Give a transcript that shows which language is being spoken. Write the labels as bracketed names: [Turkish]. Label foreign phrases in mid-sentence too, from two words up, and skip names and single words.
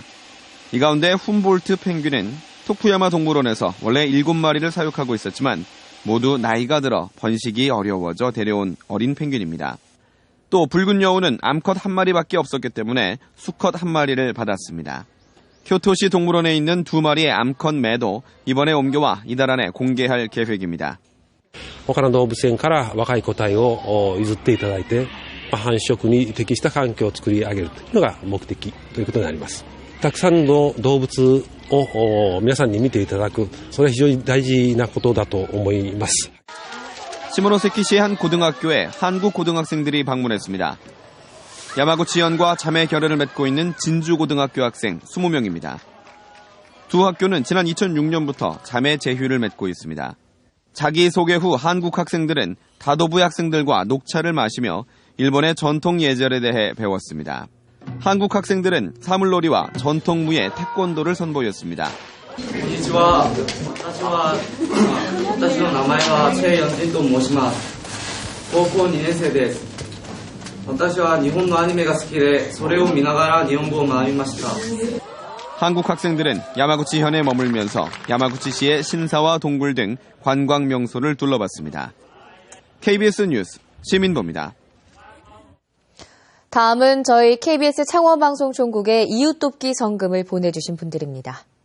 [Korean] 이 가운데 훔볼트 펭귄은 토쿠야마 동물원에서 원래 7마리를 사육하고 있었지만 모두 나이가 들어 번식이 어려워져 데려온 어린 펭귄입니다. 또 붉은 여우는 암컷 1마리밖에 없었기 때문에 수컷 1마리를 받았습니다. 교토시 동물원에 있는 2마리의 암컷 매도 이번에 옮겨와 이달 안에 공개할 계획입니다. [Japanese] 他の動物園から若い個体を譲っていただいて、繁殖に適した環境を作り上げるというのが目的ということになります。たくさんの動物を皆さんに見ていただく、それは非常に大事なことだと思います。 [Korean] 시모노세키시의 한 고등학교에 한국 고등학생들이 방문했습니다. 야마구치현과 자매 결연을 맺고 있는 진주고등학교 학생 20명입니다. 두 학교는 지난 2006년부터 자매 제휴를 맺고 있습니다. 자기소개 후 한국 학생들은 다도부의 학생들과 녹차를 마시며 일본의 전통 예절에 대해 배웠습니다. 한국 학생들은 사물놀이와 전통무예 태권도를 선보였습니다. [Japanese] こんにちは。私の名前はチェイヨンジンと申します。高校2年生です。私は日本のアニメが好きでそれを見ながら日本語を学びました。 [Korean] 한국 학생들은 야마구치현에 머물면서 야마구치시의 신사와 동굴 등 관광 명소를 둘러봤습니다. KBS 뉴스 시민보입니다. 다음은 저희 KBS 창원방송총국의 이웃돕기 성금을 보내주신 분들입니다.